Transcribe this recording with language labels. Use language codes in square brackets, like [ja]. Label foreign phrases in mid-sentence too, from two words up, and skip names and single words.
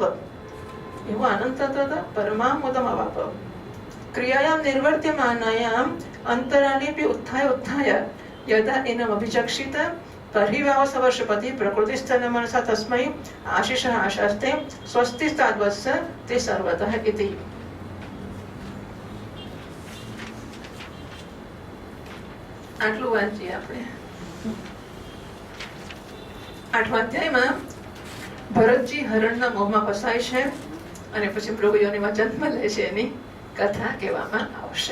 [sa] एवं आनंद तदा परमाम् मुदम् अवाप। क्रियायां निर्वर्त्यमानायाम् अन्तरालेऽपि उत्थाय यदा एनम् अभिचक्षित तर्हि व्यावसवर्षपति प्रकृतिस्थन मनसा तस्मै आशिषः आशास्ते स्वस्ति ताद्वत्स ते सर्वतः इति। [gu] આટલું વાંચીએ આપણે। 8મા અધ્યાયમાં ભરતજી હરણના મોહમાં ફસાય છે અને પછી મૃગયોનિમાં જન્મ લે છે એની કથા કહેવામાં આવશે।